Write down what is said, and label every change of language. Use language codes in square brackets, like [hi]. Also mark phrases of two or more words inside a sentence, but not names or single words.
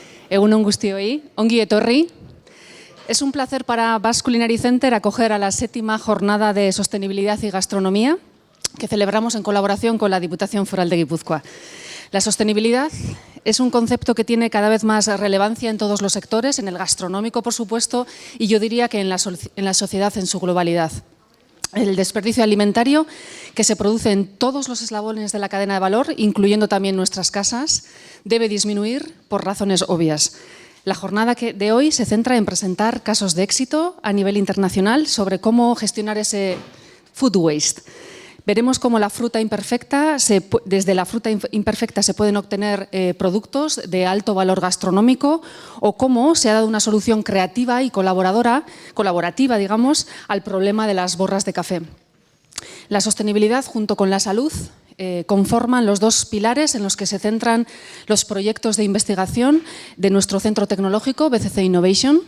[eu] Egun on guztioi, ongi etorri. [es] Es un placer para Basque Culinary Center acoger a la 7ª jornada de sostenibilidad y gastronomía que celebramos en colaboración con la Diputación Foral de Guipúzcoa. La sostenibilidad es un concepto que tiene cada vez más relevancia en todos los sectores, en el gastronómico, por supuesto, y yo diría que en la sociedad en su globalidad. El desperdicio alimentario que se produce en todos los eslabones de la cadena de valor, incluyendo también nuestras casas, debe disminuir por razones obvias. La jornada de hoy se centra en presentar casos de éxito a nivel internacional sobre cómo gestionar ese [en] food waste. [es] Veremos cómo desde la fruta imperfecta se pueden obtener productos de alto valor gastronómico o cómo se ha dado una solución creativa y colaborativa, digamos, al problema de las borras de café. La sostenibilidad junto con la salud conforman los dos pilares en los que se centran los proyectos de investigación de nuestro centro tecnológico, BCC Innovation.